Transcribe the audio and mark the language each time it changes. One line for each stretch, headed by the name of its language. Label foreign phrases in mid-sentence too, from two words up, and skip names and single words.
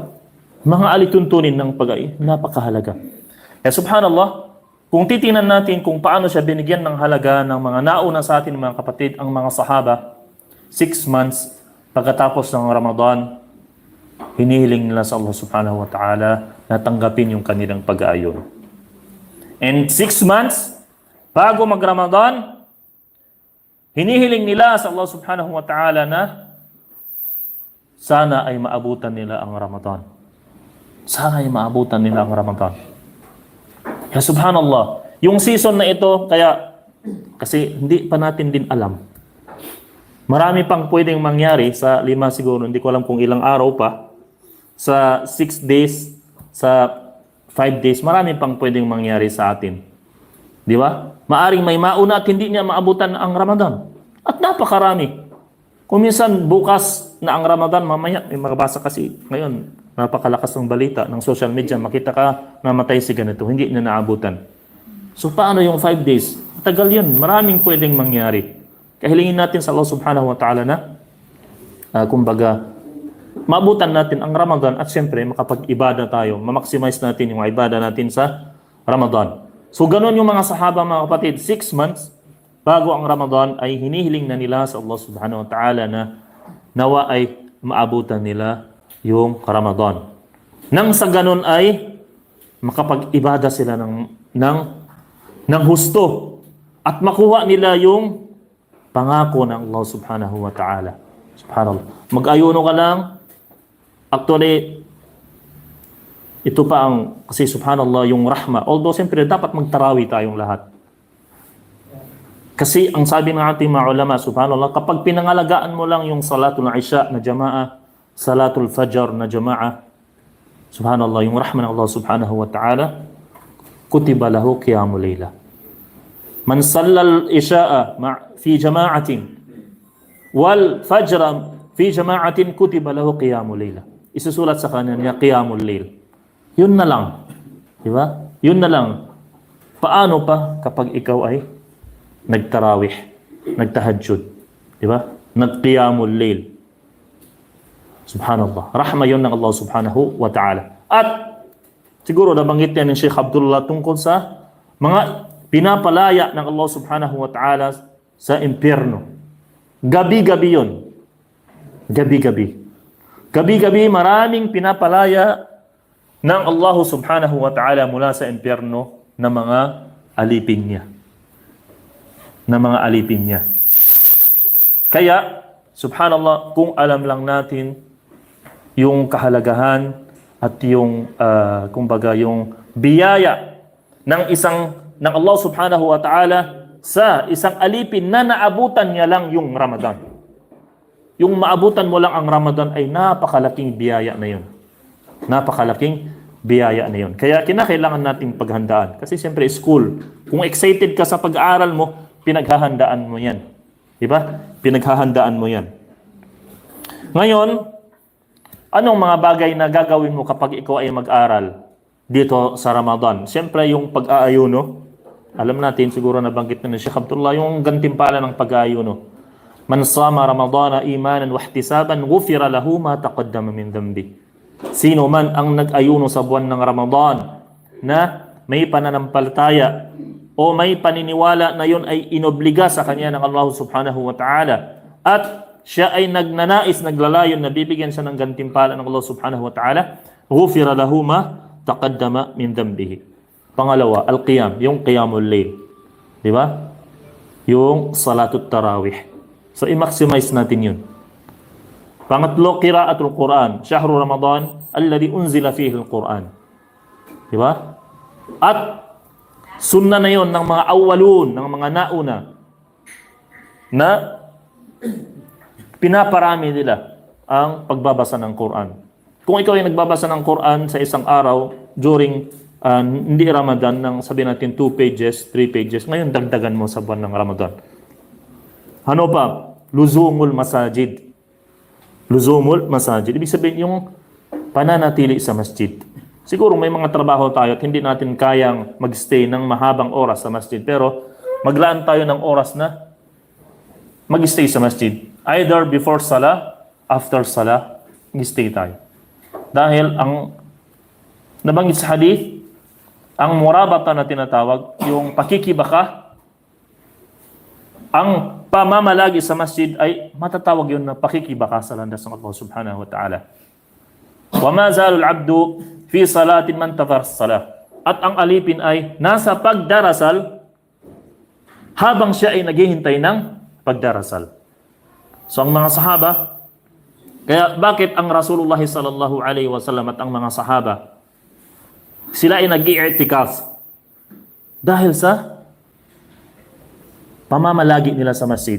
Filipino: Mga alituntunin ng pag-aayuno, napakahalaga. Kaya subhanallah, kung titingnan natin kung paano siya binigyan ng halaga ng mga nauna sa atin, mga kapatid, ang mga sahaba, 6 months pagkatapos ng Ramadan, hinihiling nila sa Allah
Arabic: سبحانه وتعالى
Filipino: na tanggapin yung kanilang pag-aayon. And 6 months bago mag-Ramadan, hinihiling nila sa Allah
Arabic: سبحانه وتعالى
Filipino: na sana ay maabutan nila ang Ramadan. Sana ay maabutan nila ang Ramadan.
Arabic: يا سبحان الله,
Filipino: yung season na ito, kasi hindi pa natin din alam. Marami pang pwedeng mangyari sa 5 siguro, hindi ko alam kung ilang araw pa. Sa 6 days, sa 5 days, marami pang pwedeng mangyari sa atin. Di ba? Maaring may mauna at hindi niya maabutan ang Ramadan. At napakarami. Kung minsan bukas na ang Ramadan, mamaya, may makabasa kasi ngayon, napakalakas ng balita ng social media, makita ka namatay si ganito, hindi na naabutan. So paano yung 5 days? Tagal yun, maraming pwedeng mangyari. Kahilingin natin sa Allah
Arabic: سبحانه وتعالى
Filipino: na, kumbaga, maabutan natin ang Ramadan at siyempre makapag-ibada tayo, ma-maximize natin yung ibada natin sa Ramadan. So ganun yung mga sahaba, mga kapatid, 6 months bago ang Ramadan ay hinihiling na nila sa Allah
Arabic: سبحانه وتعالى
Filipino: na nawa ay maabutan nila yung Ramadan. Nang sa ganun ay makapag-ibada sila ng husto at makuha nila yung pangako ng Allah
Arabic: سبحانه وتعالى.
Filipino: Subhanallah. Mag-ayuno ka lang. Actually, ito pa ang, kasi subhanallah, yung rahma. Although, siyempre, dapat magtarawi tayong lahat. Kasi, ang sabi ng ating mga ulama, subhanallah, kapag pinangalagaan mo lang yung
Arabic: صلاة العشاء
Filipino: na jama'a,
Arabic: صلاة الفجر
Filipino: na jama'a, subhanallah, yung rahma ng Allah
Arabic: سبحانه وتعالى, كتب له قيام الليل. من صلى العشاء في جماعة والفجر في جماعة كتب له قيام الليل.
Filipino: Isusulat sa kanya niya
Arabic: قيام الليل.
Filipino: Yun na lang. Di ba? Yun na lang. Paano pa kapag ikaw ay nagtarawih, nagtahajjud, di ba? Nagqiyamul layl. Subhanallah. Rahma yun ng Allah
Arabic: سبحانه وتعالى.
Filipino: At siguro nabanggit niya ng Sheikh Abdullah tungkol sa mga pinapalaya ng Allah
Arabic: سبحانه وتعالى
Filipino: sa impyerno. Gabi-gabi yun. Gabi-gabi. Gabi-gabi maraming pinapalaya ng Allah
Arabic: سبحانه وتعالى
Filipino: mula sa impyerno na mga alipin niya. Na mga alipin niya. Kaya, subhanallah, kung alam lang natin yung kahalagahan at yung, kumbaga, yung biyaya ng Allah
Arabic: سبحانه وتعالى
Filipino: sa isang alipin na naabutan niya lang yung Ramadan. Yung maabutan mo lang ang Ramadan ay napakalaking biyaya na yun. Napakalaking biyaya na yun. Kaya kinakailangan nating paghandaan. Kasi siyempre school, kung excited ka sa pag-aaral mo, pinaghahandaan mo yan. Diba? Pinaghahandaan mo yan. Ngayon, anong mga bagay na gagawin mo kapag ikaw ay mag-aral dito sa Ramadan? Siyempre, yung pag-aayuno, alam natin, siguro nabanggit na ni Sheikh Abdullah, yung gantimpala ng pag-aayuno.
Arabic: من صام رمضان إيمانا واحتسابا غفر له ما تقدم من ذنب.
Filipino: Sino man ang nag-ayuno sa buwan ng Ramadan na may pananampalataya o may paniniwala na yun ay inobliga sa kanya ng Allah
Arabic: سبحانه وتعالى
Filipino: at siya ay nagnanais, naglalayon na bibigyan siya ng gantimpala ng Allah
Arabic: سبحانه وتعالى, غفر له ما تقدم من ذنبه.
Filipino: Pangalawa, al-qiyam, yung
Arabic: قيام الليل.
Filipino: Di ba? Yung
Arabic: صلاة التراويح.
Filipino: So, i-maximize natin yun. Pangatlo,
Arabic: قراءة القرآن. شهر رمضان الذي أنزل فيه القرآن.
Filipino: Di ba? At sunna na yun ng mga awwalun, ng mga nauna, na pinaparami nila ang pagbabasa ng Quran. Kung ikaw ay nagbabasa ng Quran sa isang araw during hindi Ramadan, ng sabihin natin 2 pages, 3 pages, ngayon dagdagan mo sa buwan ng Ramadan. Ano pa?
Arabic: لزوم المساجد. لزوم المساجد.
Filipino: Ibig sabihin yung pananatili sa masjid. Siguro may mga trabaho tayo at hindi natin kayang magstay ng mahabang oras sa masjid. Pero maglaan tayo ng oras na mag-stay sa masjid.
English: Either before salah, after salah,
Filipino: mag-stay tayo. Dahil ang nabanggit sa hadith, ang murabata na tinatawag, yung pakikibaka, ang pamamalagi sa masjid ay matatawag yun na pakikibaka sa landas ng Allah
Arabic: سبحانه وتعالى. وما زال العبد في صلاة ما انتظر الصلاة.
Filipino: At ang alipin ay nasa pagdarasal habang siya ay naghihintay ng pagdarasal. So ang mga sahaba, kaya bakit ang Rasulullah
Arabic: صلى الله عليه وسلم
Filipino: at ang mga sahaba sila ay nag-i'tikaf dahil sa pamamalagi nila sa masjid.